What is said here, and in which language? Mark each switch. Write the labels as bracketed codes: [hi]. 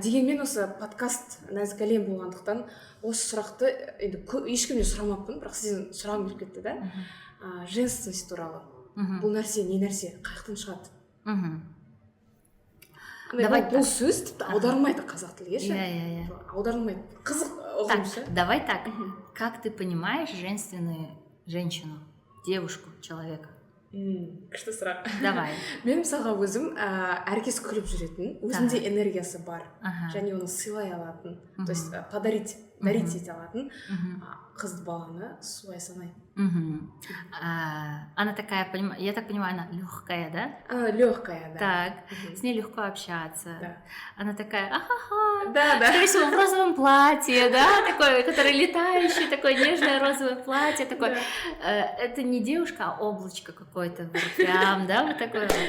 [kk] Дегенмен осы подкаст нәзік әлем болғандықтан осы сұрақты ешкімнен сұрамаппын, бірақ сізден сұрағым келіп кетті да. Женственность туралы. Бұл нәрсе, не нәрсе, қаяқтан шығады? Бұл сөз тіпті аударылмайды қазақ тілге ше? Аударылмайды. Қызық ұғымшы. [ru] Давай так. Как ты понимаешь женственную женщину, девушку, человека? [kk] Күшті сұрақ. [ru] Давай. [kk] Мен мысалға өзім әркез күліп жүретін, өзінде энергиясы бар, және оны сыйлай алатын, [ru] то есть дарить [kk] ете алатын қызды баланы солай санаймын. [ru] Она такая, я так понимаю, она легкая, да? Она легкая, да. Так, с ней легко общаться. Да. Она такая, ахаха, да. Скорее всего, в розовом платье, да, такое, которое летающее, такое нежное розовое платье, такое. Это не девушка, а облачко какое-то, прям, да, вот такое.